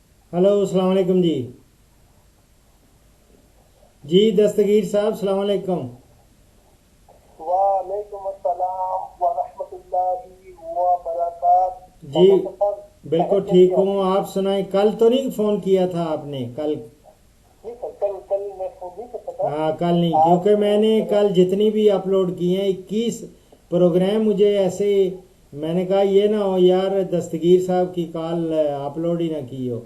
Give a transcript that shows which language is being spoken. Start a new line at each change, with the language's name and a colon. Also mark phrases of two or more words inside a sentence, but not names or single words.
Hindi: हेलो,
Arabic: السلام عليكم
Hindi: जी। जी दस्तगीर साहब,
Arabic: السلام عليكم. وعليكم السلام ورحمة الله وبركات.
Hindi: जी और डॉक्टर साहब, बिल्कुल खैरियत कैसी ठीक है हूँ। आपकी? आप सुनाएं, कल तो नहीं फ़ोन किया था आपने? कल? नहीं सर, कल कल मैं फोन नहीं कर सका। हाँ, कल नहीं, आज क्योंकि मैंने जरा। कल जितनी भी अपलोड की हैं 21 प्रोग्राम मुझे ऐसे, मैंने कहा ये ना हो यार दस्तगीर साहब की कॉल अपलोड ही ना की हो।